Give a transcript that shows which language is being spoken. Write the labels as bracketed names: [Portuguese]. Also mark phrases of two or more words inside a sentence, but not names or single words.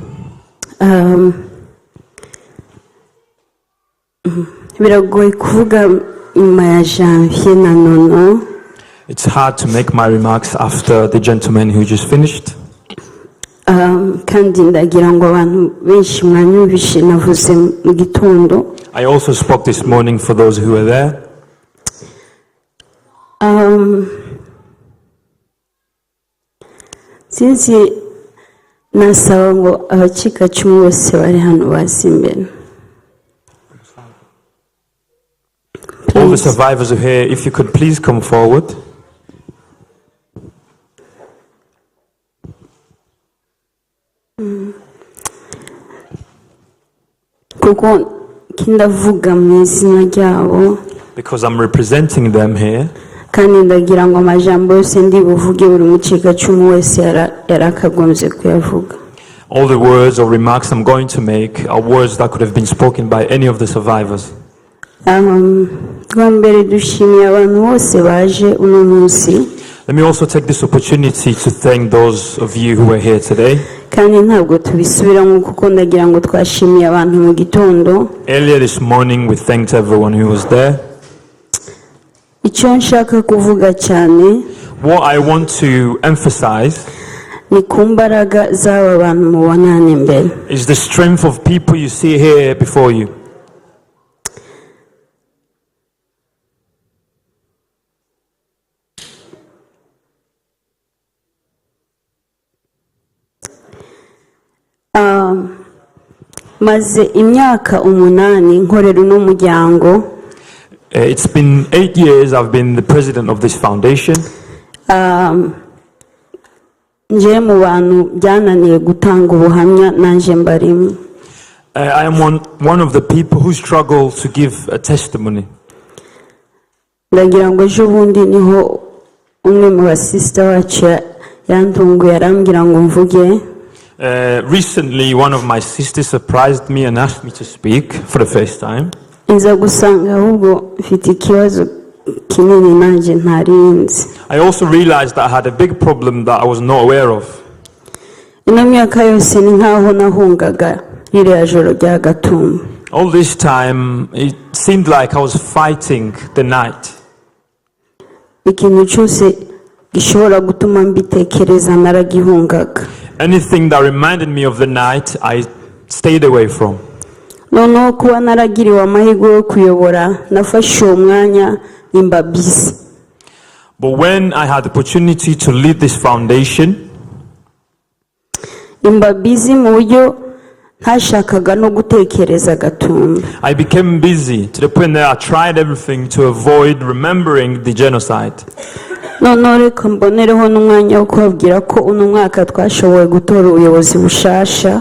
[Rundi] Biragoye kuvuga nyuma ya Janvier na Nono. [English] It's hard to make my remarks after the gentleman who just finished. [Rundi] Kandi ndagira ngo abantu benshi mwanyumvishe navuze mu gitondo. [English] I also spoke this morning for those who were there. [Rundi] Sinzi nasaba ngo abacikacumu bose bari hano baza imbere. [English] All the survivors are here. If you could please come forward. [Rundi] Kuko kindavuga mu izina ryabo. [English] Because I'm representing them here. [Rundi] Kandi ndagira ngo amajambo yose ndi buvuge buri mucikacumu wese yarakagombye kuyavuga. [English] All the words or remarks I'm going to make are words that could have been spoken by any of the survivors. [Rundi] Bwa mbere dushimiye abantu bose baje uno munsi. [English] Let me also take this opportunity to thank those of you who are here today. [Rundi] Kandi ntabwo tubisubiramo kuko ndagira ngo twashimiye abantu mu gitondo. [English] Earlier this morning we thanked everyone who was there. [Rundi] Icyo nshaka kuvuga cyane [English] What I want to emphasize [Rundi] ni ku mbaraga z'aba bantu mubonana imbere. [English] is the strength of people you see here before you. [Rundi] Maze imyaka 8 nkorera uno muryango. [English] It's been 8 years I've been the president of this foundation. [Rundi] Nje mu bantu byananiye gutanga ubuhamya nanje mbarimo. [English] I am one of the people who struggle to give a testimony. [Rundi] Ndagira ngo ejo bundi niho umwe mu basista wacu yantunguye arambwira ngo mvuge. [English] Recently, one of my sisters surprised me and asked me to speak for the first time. [Rundi] Nza gusanga ahubwo mfite ikibazo kinini nanjye ntarinzi. [English] I also realized that I had a big problem that I was not aware of. [Rundi] Ino myaka yose ni nkaho nahungaga ririya joro rya Gatumba. [English] All this time, it seemed like I was fighting the night. [Rundi] Ikintu cyose gishobora gutuma mbitekereza naragihungaga. [English] Anything that reminded me of the night, I stayed away from. [Rundi] Noneho kuba naragiriwe amahirwe yo kuyobora nafashe uwo mwanya imbabizi. [English] But when I had the opportunity to lead this foundation, [Rundi] imbabizi mu buryo ntashakaga no gutekereza Gatumba. [English] I became busy to the point that I tried everything to avoid remembering the genocide. [Rundi] Noneho reka mbonereho n'umwanya wo kubabwira ko uno mwaka twashoboye gutora ubuyobozi bushasha.